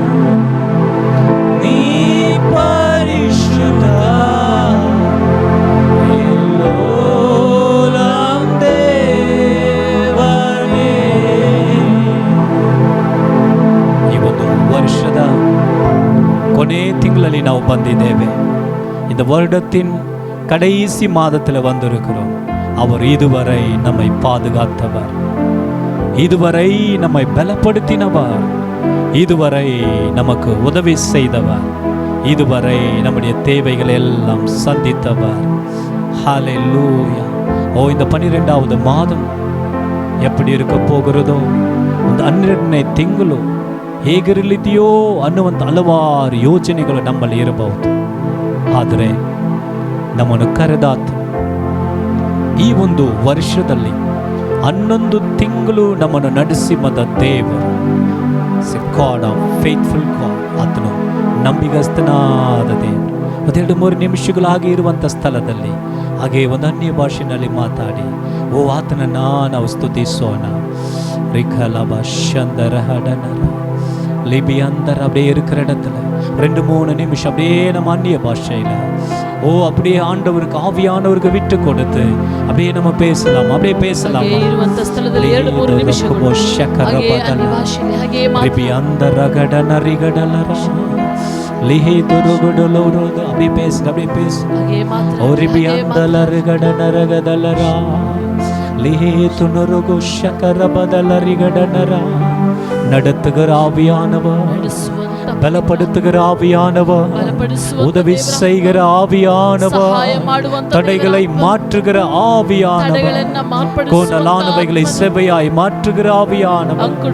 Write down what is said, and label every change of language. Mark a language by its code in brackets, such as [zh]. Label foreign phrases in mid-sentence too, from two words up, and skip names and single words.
[kn] ನೀ ಪರಿಶುದ್ಧ ಎಲ್ಲೋಲಂ ದೇವನೇ. ಈ ಒಂದು ವರ್ಷದ ಕೊನೆ ತಿಂಗಳಲ್ಲಿ ನಾವು ಬಂದಿದ್ದೇವೆ. [ta] இந்த வருடத்தின் கடைசி மாதத்தில் வந்திருக்கிறோம். அவர் இதுவரை நம்மை பாதுகாத்தவர், இதுவரை நம்மை பலப்படுத்தினவர், இதுவரை நமக்கு உதவி செய்தவர், இதுவரை நம்முடைய தேவைகளை எல்லாம் சந்தித்தவர். ஹல்லேலூயா. இந்த 12வது மாதம் எப்படி இருக்க போகிறதோ, [kn] ಒಂದು 12ನೇ ತಿಂಗಳು ಹೇಗಿರಲಿದೆಯೋ ಅನ್ನುವಂಥ ಹಲವಾರು ಯೋಚನೆಗಳು ನಮ್ಮಲ್ಲಿ ಇರಬಹುದು. ಆದರೆ ನಮ್ಮನ್ನು ಕರೆದಾತ ಈ ಒಂದು ವರ್ಷದಲ್ಲಿ 11 ತಿಂಗಳು ನಮ್ಮನ್ನು ನಡೆಸಿ ಬಂದ ದೇವರು, [en] God of faithful God, [kn] ಆತನು ನಂಬಿಗಸ್ತನಾದ ದೇವರು. 2-3 ನಿಮಿಷಗಳು ಹಾಗೆ ಇರುವಂಥ ಸ್ಥಳದಲ್ಲಿ ಹಾಗೆ ಒಂದು ಅನ್ಯ ಭಾಷೆಯಲ್ಲಿ ಮಾತಾಡಿ ಆತನನ್ನ ನಾವು ಸ್ತುತಿಸೋಣ. ರಿಖಲಬ ಶಂದರಹಡನರ லிபி அந்தர் [ta] அப்படியே இருக்கிற இடத்துல 2-3 நிமிஷம் அப்படியே நம்ம அந்நிய பாஷையில அப்படியே ஆண்டவருக்கு, ஆவியானவருக்கு விட்டு கொடுத்து அப்படியே நம்ம பேசலாம், அப்படியே பேசலாம். [kn] ಇರುವಂತ ಸ್ಥಳದಲ್ಲಿ 2-3 ನಿಮಿಷಗಳು ಹಾಗೆ ಅನ್ಯ ಭಾಷೆಯಲ್ಲಿ ಹಾಗೆ [ta] ಮಾತಾಡಿ அப்படியே பேசுங்க, அப்படியே பேசுங்க. லிபி அந்தலருகடனரகதலரா லிஹே துணுருகு ஷகரபதலரிகடனரா. நடத்துகிற ஆவியானவர், பலப்படுத்துகிற ஆவியானவர், உதவி செய்கிற ஆவியானவர், தடைகளை மாற்றுகிற ஆவியானவர், கோணலானவைகளை செவ்வையாய் மாற்றுகிற ஆவியானவர்.